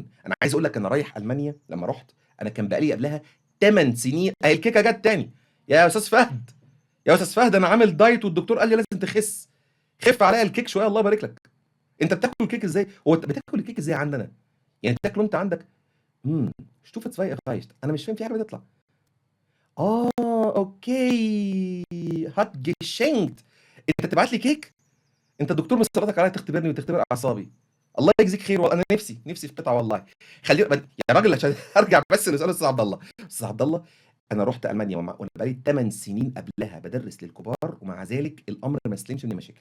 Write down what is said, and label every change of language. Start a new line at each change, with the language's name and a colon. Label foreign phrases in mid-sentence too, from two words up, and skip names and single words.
Arabic: أنا عايز أقول لك أنا رايح ألمانيا لمّا رُحت، أنا كان بقى لي قبلها 8 سنين أهي الكيكة جات تاني. يا أستاذ فهد، يا أستاذ فهد، أنا عامل دايت والدكتور قال لي لازم تخس، خِف عليّا الكيك شوية الله يبارك لك. أنت بتاكل الكيك إزاي؟ هو أنت بتاكل الكيك إزاي عندنا؟ يعني بتاكله أنت عندك؟ إمم،
German: stufe 2 erreicht،
Arabic: أنا مش فاهم في حاجة بتطلع. أوكي،
German: hat geschenkt.
Arabic: أنت تبعت لي كيك؟ أنت الدكتور مسلطك عليّا تختبرني وتختبر أعصابي. الله يجزيك خير، أنا نفسي في قطعة والله. يا راجل عشان أرجع بس لسؤال أستاذ عبد الله. أستاذ عبد الله، أنا رُحت ألمانيا وأنا بقى لي 8 سنين قبلها بادرس للكبار، ومع ذلك الأمر ما سلمش من مشاكل.